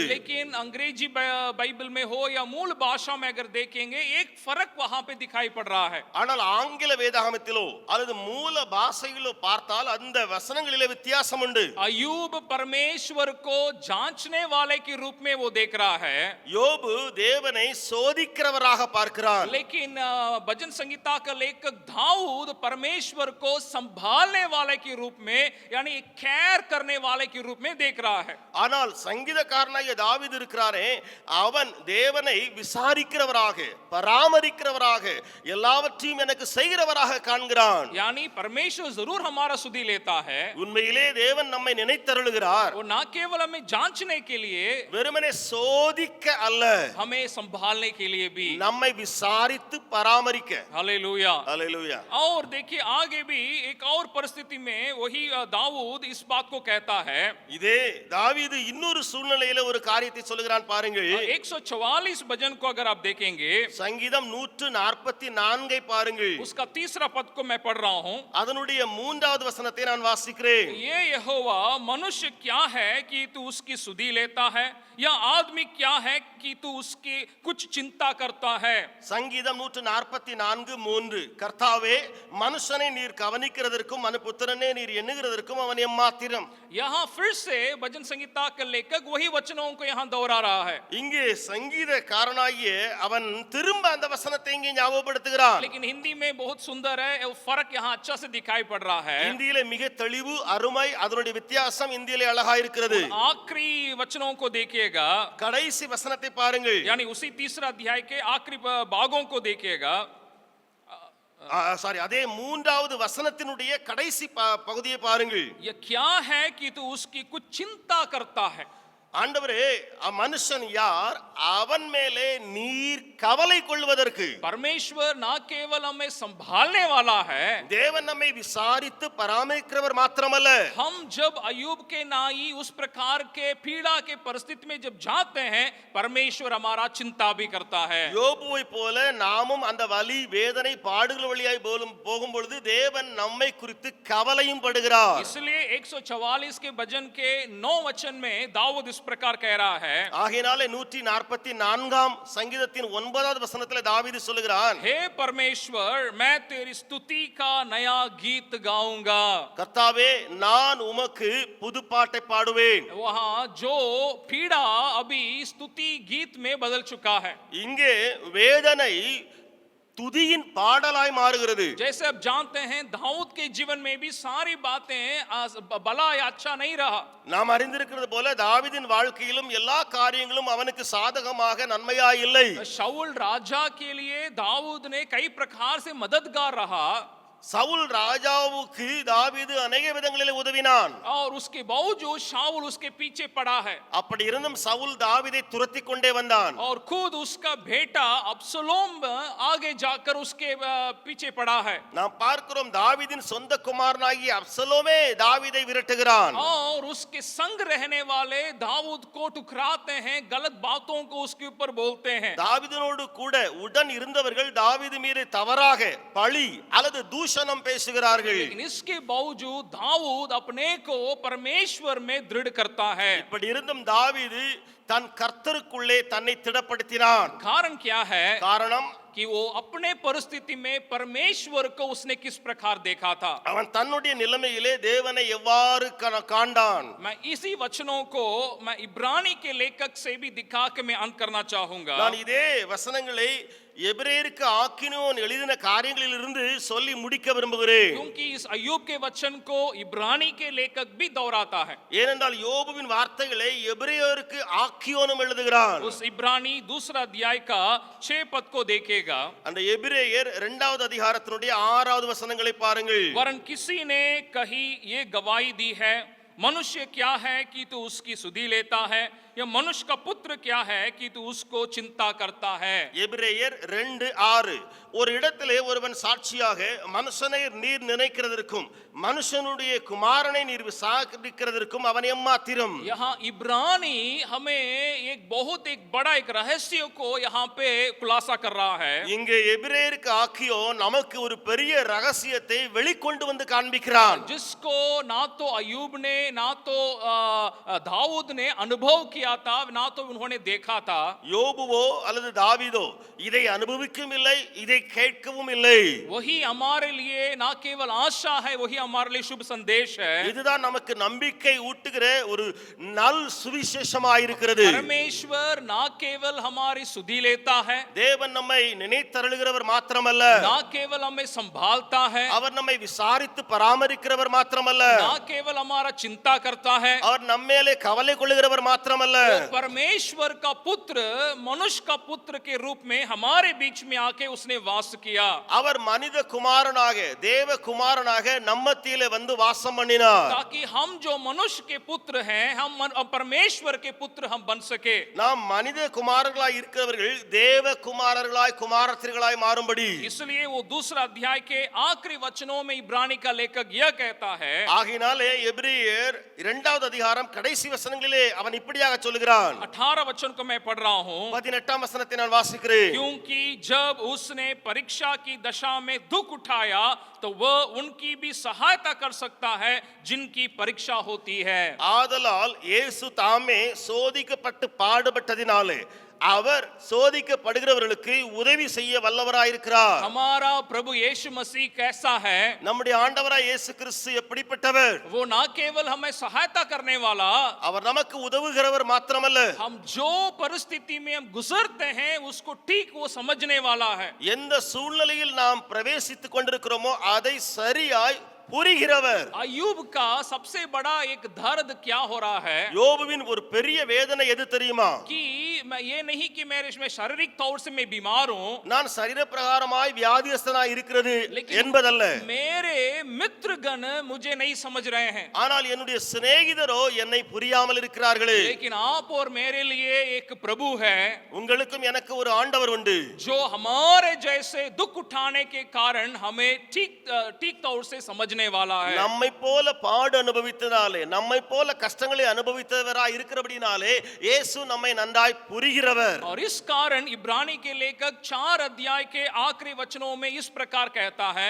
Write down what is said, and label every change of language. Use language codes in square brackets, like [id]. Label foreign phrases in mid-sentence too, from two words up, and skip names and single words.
[hi] लेकिन अंग्रेजी बाइबल में हो या मूल भाषा में अगर देखेंगे एक फर्क वहां पे दिखाई पड़ रहा है. [ta] ஆனால் ஆங்கில வேதாகமத்திலோ அல்லது மூல பாஷையிலோ பார்த்தால் அந்த வசனங்களிலே வித்தியாசம் உண்டு. [hi] अय्यूब परमेश्वर को जांचने वाले के रूप में वो देख रहा है, [ta] யோபு தேவனை சோதிக்கிறவராக பார்க்கிறான். [hi] लेकिन भजन संगीता का लेखक दाऊद परमेश्वर को संभालने वाले के रूप में यानी केयर करने वाले के रूप में देख रहा है. [ta] ஆனால் சங்கீதக்காரனாகிய தாவீது இருக்கிறாரே, அவன் தேவனை விசாரிக்கிறவராக, பராமரிக்கிறவராக, எல்லாவற்றையும் எனக்கு செய்கிறவராக காண்கிறான். [hi] यानी परमेश्वर जरूर हमारा सुधि लेता है, [ta] உண்மையிலே தேவன் நம்மை நினைத்தருளுகிறார். [hi] वो ना केवल हमें जांचने के लिए, [ta] வெறுமனே சோதிக்க அல்ல, [hi] हमें संभालने के लिए भी. [ta] நம்மை விசாரித்து பராமரிக்க. [hi] हालेलुया. [ta] அல்லேலூயா. [hi] और देखिए आगे भी एक और परिस्थिति में वही दाऊद इस बात को कहता है. [ta] இதே தாவீது இன்னொரு சூழ்நிலையில ஒரு காரியத்தை சொல்லுகிறான் பாருங்கள். [hi] 144 भजन को अगर आप देखेंगे, [ta] சங்கீதம் 144 பாருங்கள். [hi] उसका तीसरा पद को मैं पढ़ रहा हूं. [ta] அதனுடைய 3வது வசனத்தை நான் வாசிக்கிறேன். [hi] ये यहोवा मनुष्य क्या है कि तू उसकी सुधि लेता है, या आदमी क्या है कि तू उसकी कुछ चिंता करता है. [ta] சங்கீதம் 144:3 கர்த்தாவே, மனுஷனை நீர் கவனிக்கிறதற்கும் மனுபுத்திரனே நீர் எண்ணுகிறதற்கும் அவன் எம்மாத்திரம். [hi] यहाँ फिर से भजन संगीता का लेखक वही वचनों को यहाँ दोहरा रहा है. [ta] இங்கே சங்கீதக்காரனாகிய அவன் திரும்ப அந்த வசனத்தை இங்கே ஞாபகப்படுத்துகிறான். [hi] लेकिन हिंदी में बहुत सुंदर है, वो फर्क यहाँ अच्छा से दिखाई पड़ रहा है. [ta] இந்தியிலே மிக தெளிவு, அருமை, அதனுடைய வித்தியாசம் இந்தியிலே அழகா இருக்கிறது. [hi] आखिरी वचनों को देखिएगा, [ta] கடைசி வசனத்தை பாருங்கள். [hi] यानी उसी तीसरा अध्याय के आखिरी भागों को देखिएगा. [ta] சாரி, அதே 3வது வசனத்தினுடைய கடைசி பகுதியை பாருங்கள். [hi] ये क्या है कि तू उसकी कुछ चिंता करता है. [ta] ஆண்டவரே, மனுஷன் யார், அவன் மேலே நீர் கவலை கொள்வதற்கு. [hi] परमेश्वर ना केवल हमें संभालने वाला है, [ta] தேவன் நம்மை விசாரித்து பராமரிக்கிறவர் மாத்திரமல்ல, [hi] हम जब अय्यूब के नाई उस प्रकार के पीड़ा के परिस्थिति में जब जाते हैं, परमेश्वर हमारा चिंता भी करता है. [ta] யோபுவை போல நாமும் அந்த வலி, வேதனை, பாடுகள் வழியாய் போகும் பொழுது தேவன் நம்மை குறித்து கவலையும் படுகிறார். [hi] इसलिए 144 के भजन के 9 वचन में दाऊद इस प्रकार कह रहा है. [ta] ஆகையினாலே 144ஆம் சங்கீதத்தின் 9வது வசனத்திலே தாவீது சொல்லுகிறான், [hi] हे परमेश्वर, मैं तेरी स्तुति का नया गीत गाऊंगा. [ta] கர்த்தாவே, நான் உமக்கு புது பாட்டை பாடுவேன். [hi] वहां जो पीड़ा अभी स्तुति गीत में बदल चुका है. [ta] இங்கே வேதனை துதியின் பாடலாய் மாறுகிறது. [hi] जैसे आप जानते हैं दाऊद के जीवन में भी सारी बातें भला या अच्छा नहीं रहा. [ta] நாம் அறிந்திருக்கிறது போல தாவீதின் வாழ்க்கையிலும் எல்லா காரியங்களும் அவனுக்கு சாதகமாக நன்மையாய் இல்லை. [hi] शाऊल राजा के लिए दाऊद ने कई प्रकार से मददगार रहा. [ta] சவுல் ராஜாவுக்கு தாவீது अनेक விதங்களிலே உதவினான். [hi] और उसके बावजूद शाऊल उसके पीछे पड़ा है. [ta] அப்படி இருந்தும் சவுல் தாவீதை துரத்தி கொண்டே வந்தான். [hi] और खुद उसका बेटा अब्सलोम आगे जाकर उसके पीछे पड़ा है. [ta] நாம் பார்க்கிறோம், தாவீதின் சொந்த குமாரனாகிய அப்சலோமே தாவீதை விரட்டுகிறான். [hi] और उसके संग रहने वाले दाऊद को ठुकराते हैं, गलत बातों को उसके ऊपर बोलते हैं. [ta] தாவீதினோடு கூட உடன் இருந்தவர்கள் தாவீது மீது தவறாக பழி அல்லது தூஷணம் பேசுகிறார்கள். [hi] लेकिन इसके बावजूद दाऊद अपने को परमेश्वर में दृढ़ करता है. [ta] இப்படி இருந்தும் தாவீது தன் கர்த்தருக்குள்ளே தன்னை திடப்படுத்தினான். [hi] कारण क्या है [ta] காரணம், [hi] कि वो अपने परिस्थिति में परमेश्वर को उसने किस प्रकार देखा था. [ta] அவன் தன்னுடைய நிலைமையிலே தேவனை எவ்வாறு காண்டான். [hi] मैं इसी वचनों को मैं इब्रानी के लेखक से भी दिखा के मैं अंत करना चाहूंगा. [ta] நான் இதே வசனங்களை எபிரேயருக்கு ஆக்கினோன் எழுதின காரியங்களிலிருந்து சொல்லி முடிக்க விரும்புகிறேன். [hi] क्योंकि इस अय्यूब के वचन को इब्रानी के लेखक भी दोहराता है. [ta] ஏனென்றால் யோபுவின் வார்த்தைகளை எபிரேயருக்கு ஆக்கியோனும் எழுதுகிறான். [hi] उस इब्रानी दूसरा अध्याय का 6 पद को देखेगा. [ta] அந்த எபிரேயர் 2வது அதிகாரத்தினுடைய 6வது வசனங்களை பாருங்கள். [hi] वरन किसी ने कही ये गवाही दी है, मनुष्य क्या है कि तू उसकी सुधि लेता है, या मनुष्य का पुत्र क्या है कि तू उसको चिंता करता है. [ta] எபிரேயர் 2:6 ஒரு இடத்திலே ஒருவன் சாட்சியாக மனுஷனை நீர் நினைக்கிறதற்கும் மனுஷனுடைய குமாரனை நீர் விசாரிக்கிறதற்கும் அவன் எம்மாத்திரம். [hi] यहाँ इब्रानी हमें एक बड़ा एक रहस्य को यहाँ पे खुलासा कर रहा है. [ta] இங்கே எபிரேயருக்கு ஆக்கியோ நமக்கு ஒரு பெரிய ரகசியத்தை வெளிக்கொண்டு வந்து காண்பிக்கிறான். [hi] जिसको ना तो अय्यूब ने ना तो दाऊद ने अनुभव किया था, ना तो उन्होंने देखा था. [ta] யோபுவோ அல்லது தாவீதோ இதை அனுபவிக்கவும் இல்லை, இதை கேட்கவும் இல்லை. [hi] वही हमारे लिए ना केवल आशा है, वही हमारे लिए शुभ संदेश है. [ta] இதுதான் நமக்கு நம்பிக்கை ஊட்டுகிற ஒரு நல் சுவிசேஷமாயிருக்கிறது. [hi] परमेश्वर ना केवल हमारी सुधि लेता है, [ta] தேவன் நம்மை நினைத்தருளுகிறவர் மாத்திரமல்ல, [hi] ना केवल हमें संभालता है, [ta] அவர் நம்மை விசாரித்து பராமரிக்கிறவர் மாத்திரமல்ல, [hi] ना केवल हमारा चिंता करता है. [ta] அவர் நம்மேலே கவலை கொள்ளுகிறவர் மாத்திரமல்ல, [hi] परमेश्वर का पुत्र मनुष्य का पुत्र के रूप में हमारे बीच में आके उसने वास किया. [ta] அவர் மனித குமாரனாக தேவ குமாரனாக நம்ம மத்தியிலே வந்து வாசம் பண்ணினார். [hi] ताकि हम जो मनुष्य के पुत्र हैं, हम परमेश्वर के पुत्र हम बन सके. [ta] நாம் மனித குமாரர்களாய் இருக்கிறவர்கள் தேவ குமாரர்களாய் குமாரத்திகளாய் மாறும்படி. [hi] इसलिए वो दूसरा अध्याय के आखिरी वचनों में इब्रानी का लेखक यह कहता है. [ta] ஆகினாலே எபிரேயர் 2வது அதிகாரம் கடைசி வசனங்களிலே அவன் இப்படியாக சொல்கிறான். [hi] 18 वचन को मैं पढ़ रहा हूं. [ta] 18ஆம் வசனத்தை நான் வாசிக்கிறேன். [hi] क्योंकि जब उसने परीक्षा की दशा में दुख उठाया तो वह उनकी भी सहायता कर सकता है जिनकी परीक्षा होती है. [ta] ஆதலால் இயேசு தாமே சோதிக்கப்பட்டு பாடுபட்டதினாலே அவர் சோதிக்கப்படுகிறவர்களுக்கு உதவி செய்ய வல்லவராயிருக்கிறார். [hi] हमारा प्रभु यीशु मसीह कैसा है? [ta] நம்முடைய ஆண்டவராய் இயேசு கிறிஸ்து எப்படிப்பட்டவர்? [hi] वो ना केवल हमें सहायता करने वाला, [ta] அவர் நமக்கு உதவுகிறவர் மாத்திரமல்ல, [hi] हम जो परिस्थिति में हम गुजरते हैं उसको ठीक वो समझने वाला है. [ta] எந்த சூழ்நிலையில் நாம் பிரவேசித்துக் கொண்டிருக்கிறோமோ அதை சரியாய் புரிகிறவர். [hi] अय्यूब का सबसे बड़ा एक दर्द क्या हो रहा है [ta] யோபுவின் ஒரு பெரிய வேதனை எது தெரியுமா? [hi] कि मैं ये नहीं कि मैं इसमें शारीरिक तौर से मैं बीमार हूं, [ta] நான் சரீர பிரகாரமாய் வியாதியஸ்தனாய் இருக்கிறது என்பதல்ல. [hi] मेरे मित्रगण मुझे नहीं समझ रहे हैं, [ta] ஆனால் என்னுடைய சிநேகிதரோ என்னை புரியாமல் இருக்கிறார்களே. [hi] लेकिन आप और मेरे लिए एक प्रभु है [ta] உங்களுக்கும் எனக்கு ஒரு ஆண்டவர் உண்டு, [hi] जो हमारे जैसे दुख उठाने के कारण हमें ठीक तौर से समझने वाला है. [ta] நம்மை போல பாடு அனுபவித்ததாலே நம்மை போல கஷ்டங்களை அனுபவித்தவராய் இருக்கிறபடினாலே இயேசு நம்மை நன்றாய் புரிகிறவர். [hi] और इस कारण इब्रानी के लेखक 4 अध्याय के आखिरी वचनों में इस प्रकार कहता है.